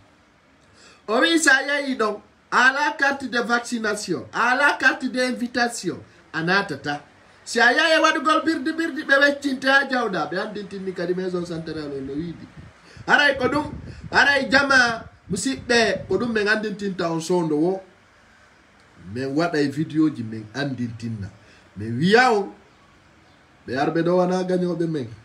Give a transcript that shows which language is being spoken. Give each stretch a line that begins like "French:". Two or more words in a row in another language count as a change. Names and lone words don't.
Fula: o wi sa yahi ɗon ala
French: carte de vaccination
Fula: ala
French: carte de invitation
Fula: a natata si a yahi waɗugol birdi ɓe weccinte ha jawɗa ɓe andintinni kadi
French: maison centrale
Fula: no wiidi haray ko ɗum haray jama musidɓe ko ɗum min andintinta on sondo wo min waɗay vidéo ji min andintinna min wiya on ɓe arɓe ɗo wana gañoɓe men